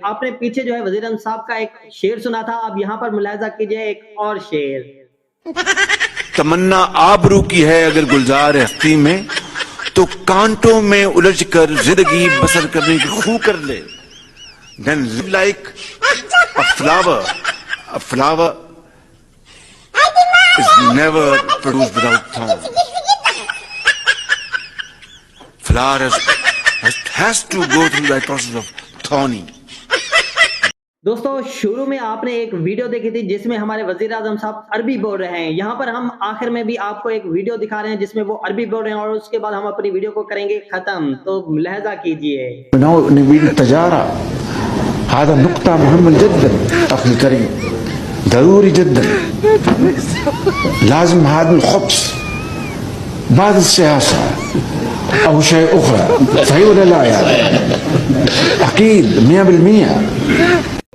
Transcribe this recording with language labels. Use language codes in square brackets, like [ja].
[ur] آپ نے پیچھے جو ہے وزیر اعظم صاحب کا ایک شعر سنا تھا، اب یہاں پر ملاحظہ کیجئے ایک اور شعر. تمنا آبرو کی ہے اگر گلزار ہستی میں تو کانٹوں میں الجھ کر زندگی بسر کرنے کی خو کر لے. [en] Then live like a flower. A flower is never produced without thorns. Flower has has to go through that process of thorny. [ur] دوستو شروع میں آپ نے ایک ویڈیو دیکھی تھی جس میں ہمارے وزیر اعظم صاحب عربی بول رہے ہیں. یہاں پر ہم آخر میں بھی آپ کو ایک ویڈیو دکھا رہے ہیں جس میں وہ عربی بول رہے ہیں اور اس کے بعد ہم اپنی ویڈیو کو کریں گے ختم. تو لہذا کیجئے. [ar] نريد التجارة. هذا نقطة مهمة جدا أخي الكريم، ضروري جدا. لازم هذا الخبز بعد السياسة أو شيء أخرى، صحيح ولا لا؟ يعني أكيد 100%.